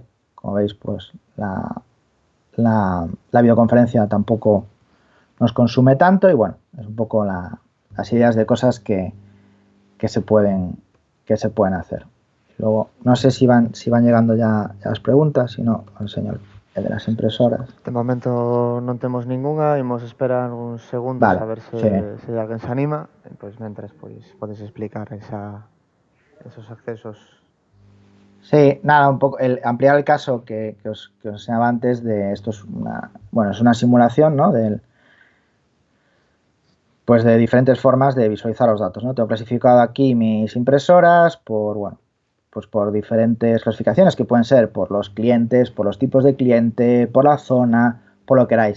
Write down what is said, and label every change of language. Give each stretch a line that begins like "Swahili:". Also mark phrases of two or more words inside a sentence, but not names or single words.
Spanish: Como veis, pues la videoconferencia tampoco nos consume tanto y bueno, es un poco las ideas de cosas que se pueden hacer. Luego, no sé si van llegando ya las preguntas, si no, os enseño el de las impresoras.
Galician: De momento non temos ningunha, imos esperar uns segundos Vale, a ver sí. se alguén se anima, e pois mentres pois podes explicar esos accesos.
Spanish: Sí, nada, un poco ampliar el caso que os enseñaba antes de esto es bueno, es una simulación, ¿no? Pues de diferentes formas de visualizar los datos, ¿no? Tengo clasificado aquí mis impresoras por, bueno, pues por diferentes clasificaciones que pueden ser por los clientes, por los tipos de cliente, por la zona, por lo que queráis.